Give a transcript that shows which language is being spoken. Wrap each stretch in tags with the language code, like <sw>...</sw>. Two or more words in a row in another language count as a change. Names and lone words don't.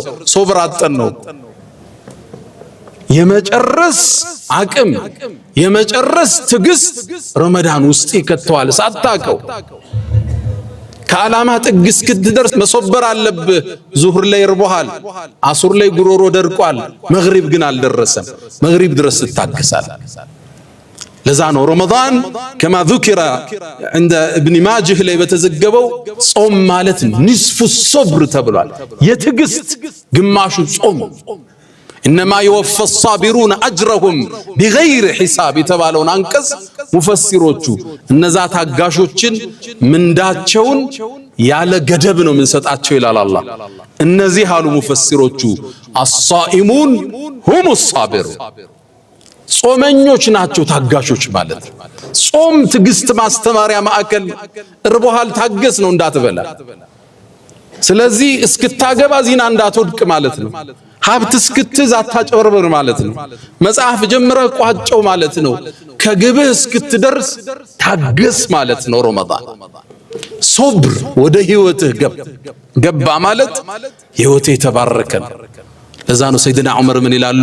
<am>ሶብር አጠን ነው። የመጨረስ አቅም የመጨረስ ትዕግስት ረመዳን ውስጥ ይከተዋል ሳታውቀው። ከዓላማ ጥግ እስክትደርስ መሶበር አለብህ። ዙህር ላይ እርቦሃል፣ አሱር ላይ ጉሮሮ ደርቋል፣ መግሪብ ግን አልደረሰም። መግሪብ ድረስ ትታገሳል። ለዛ ነው ረመዳን ከማ</am> <ar>ذكر عند ابن ماجه</ar> <am>ላይ በተዘገበው ጾም ማለት</am> <ar>نصف صبر</ar> <am>ተብሏል። የትዕግስት ግማሹ ጾም።</am> <ar>إنما يوفى الصابرون أجرهم بغير حساب</ar> <am>የተባለውን አንቀጽ ሙፈሲሮቹ እነዛ ታጋሾችን ምንዳቸውን ያለ ገደብ ነው የምንሰጣቸው ይላል አላህ። እነዚህ አሉ ሙፈሲሮቹ</am> <ar>الصائمون هم الصابرون፣</ar> <am>ጾመኞች ናቸው ታጋሾች ማለት። ጾም ትዕግስት ማስተማሪያ ማዕከል። እርቦሃል ታገስ ነው እንዳትበላ። ስለዚህ እስክታገባ ዚና እንዳትወድቅ ማለት ነው። ሀብት እስክትይዝ አታጭበርበር ማለት ነው። መጽሐፍ ጀምረህ ቋጨው ማለት ነው። ከግብህ እስክትደርስ ታገስ ማለት ነው። ረመዳን ሶብር ወደ ህይወትህ ገባ ማለት ህይወትህ የተባረከ ነው። ለዛ ነው ሰይድና ዑመር ምን ይላሉ?</am>